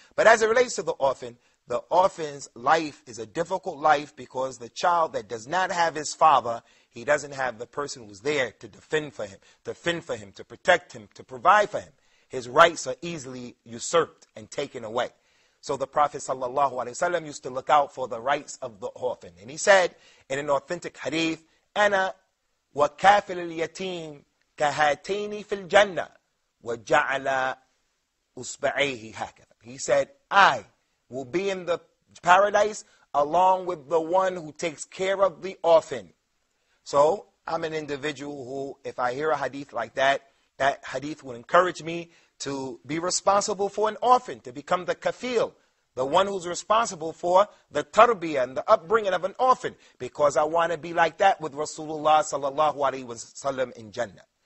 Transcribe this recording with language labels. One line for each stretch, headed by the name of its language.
English: But as it relates to the orphan's life is a difficult life because the child that does not have his father, he doesn't have the person who's there to defend for him, to fend for him, to protect him, to provide for him. His rights are easily usurped and taken away. So the Prophet ﷺ used to look out for the rights of the orphan.
Arabic: And he said in an authentic hadith, أَنَا وَكَافِلُ الْيَتِيمِ كَهَاتَيْنِ فِي الْجَنَّةِ وَجَعَلَ أُصْبَعَيْهِ هَكَذَا.
English: He said, I will be in the paradise along with the one who takes care of the orphan. So I'm an individual who, if I hear a hadith like that, that hadith will encourage me to be responsible for an orphan, to become the kafil, the one who's responsible for the tarbiyah and the upbringing of an orphan, because I want to be like that with Rasulullah sallallahu alaihi wasallam in Jannah.